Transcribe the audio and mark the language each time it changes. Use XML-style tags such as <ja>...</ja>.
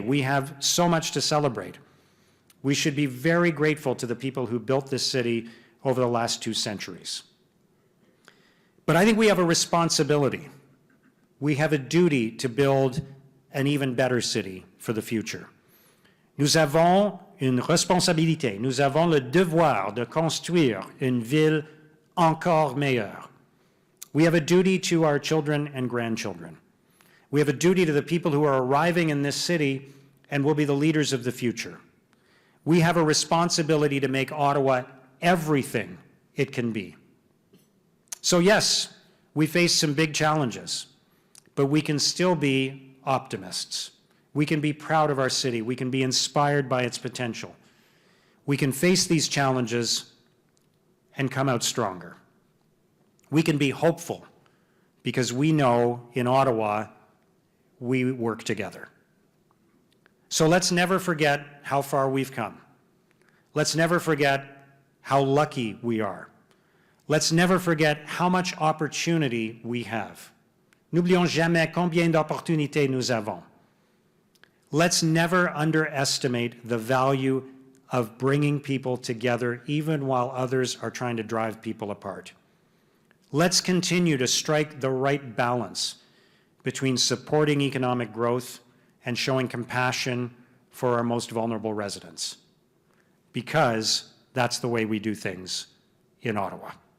<en>We have so much to celebrate. We should be very grateful to the people who built this city over the last 2 centuries. But I think we have a responsibility. We have a duty to build an even better city for the future.</en> <fr>Nous avons une responsabilité. Nous avons le devoir de construire une ville encore meilleure.</fr> <en>We have a duty to our children and grandchildren. We have a duty to the people who are arriving in this city and will be the leaders of the future. We have a responsibility to make Ottawa everything it can be. So yes, we face some big challenges, but we can still be optimists. We can be proud of our city. We can be inspired by its potential. We can face these challenges and come out stronger. We can be hopeful because we know in Ottawa we work together. So let's never forget how far we've come. Let's never forget how lucky we are. Let's never forget how much opportunity we have.</en> <fr>N'oublions jamais combien d'opportunités nous avons.</fr> <en>Let's never underestimate the value of bringing people together, even while others are trying to drive people apart. Let's continue to strike the right balance between supporting economic growth and showing compassion for our most vulnerable residents, because that's the way we do things in Ottawa.</en>